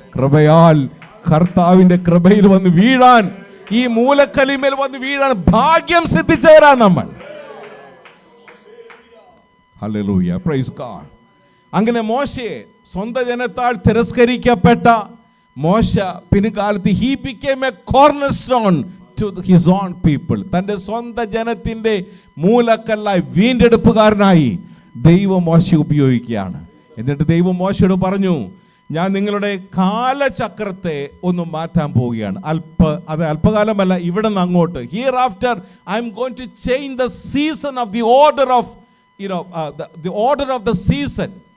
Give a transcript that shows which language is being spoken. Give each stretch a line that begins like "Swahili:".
Malayalam: കൃപയാൽ, കർത്താവിൻ്റെ കൃപയിൽ വന്ന് വീഴാൻ, ഈ മൂലക്കലിമേൽ വന്ന് വീഴാൻ ഭാഗ്യം സിദ്ധിച്ചവരാ നമ്മൾ. Hallelujah, praise God. അങ്ങനെ മോശയെ സ്വന്തം ജനത്താൽ തിരസ്കരിക്കപ്പെട്ട മോശ പിൻകാലത്ത്
English: he became a cornerstone to his own people.
Malayalam: തൻ്റെ സ്വന്തം ജനത്തിൻ്റെ മൂലക്കല്ലായി, വീണ്ടെടുപ്പുകാരനായി ദൈവം മോശയെ ഉപയോഗിക്കുകയാണ്. എന്നിട്ട് ദൈവം മോശയോട് പറഞ്ഞു, ഞാൻ നിങ്ങളുടെ കാലചക്രത്തെ ഒന്ന് മാറ്റാൻ പോവുകയാണ്. അത് അല്പകാലമല്ല, ഇവിടെ നിന്ന് അങ്ങോട്ട്.
English: Here after I'm going to change the season of the order of the order of the season.